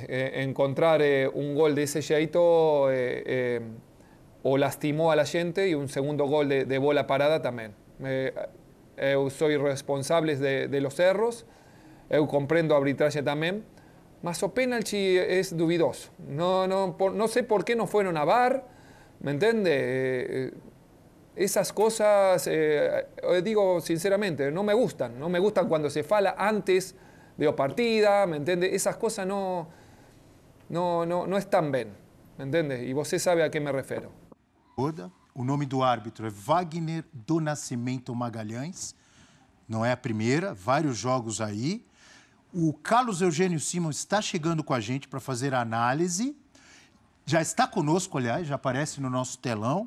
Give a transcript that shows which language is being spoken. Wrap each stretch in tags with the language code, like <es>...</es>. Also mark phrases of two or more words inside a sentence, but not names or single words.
<pt>Encontrar um gol desse jeito o lastimou</pt> <es>a la gente</es> <pt>e um segundo gol de bola parada também. Eu sou responsável</pt> <es>de los</es> <pt>erros, eu compreendo a arbitragem também, mas o pênalti é duvidoso. Não sei por que não foram a VAR,</pt> <es>¿me entiende? Esas cosas,</es> <pt>eu digo sinceramente, não me gustan quando se fala antes</pt> <es>de la partida, ¿me entiende? Esas cosas no están bem, ¿me entiende?</es> <pt>E você sabe a que me refiro. O nome do árbitro é Wagner do Nascimento Magalhães. Não é a primeira, vários jogos aí. O Carlos Eugênio Simon está chegando com a gente para fazer a análise. Já está conosco, aliás, já aparece no nosso telão.</pt>